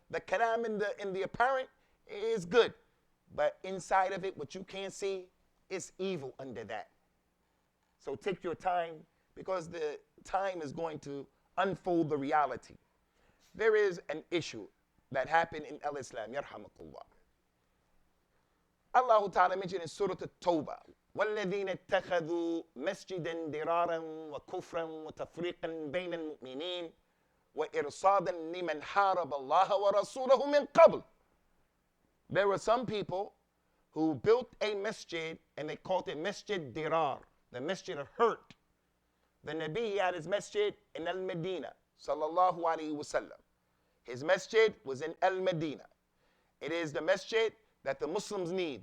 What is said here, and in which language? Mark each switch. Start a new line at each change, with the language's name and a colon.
English: The kalam in the apparent is good. But inside of it, what you can't see, is evil under that. So take your time, because the time is going to unfold the reality. There is an issue that happened in Islam, yarhamakullah. Allah Ta'ala mentioned in Surah At-Tawbah,
Arabic: وَالَّذِينَ اتَّخَذُوا مَسْجِدًا دِرَارًا وَكُفْرًا وَتَفْرِيقًا بَيْنَ الْمُؤْمِنِينَ وَإِرْصَادًا لِمَنْ حَارَبَ اللَّهَ وَرَسُولَهُ مِنْ قَبْلِ.
English: There were some people who built a masjid and they called it Masjid Dirar, the Masjid of hurt. The Nabi had his masjid in Al-Medina,
Arabic: sallallahu alayhi wasallam.
English: His masjid was in Al-Medina. It is the masjid that the Muslims need.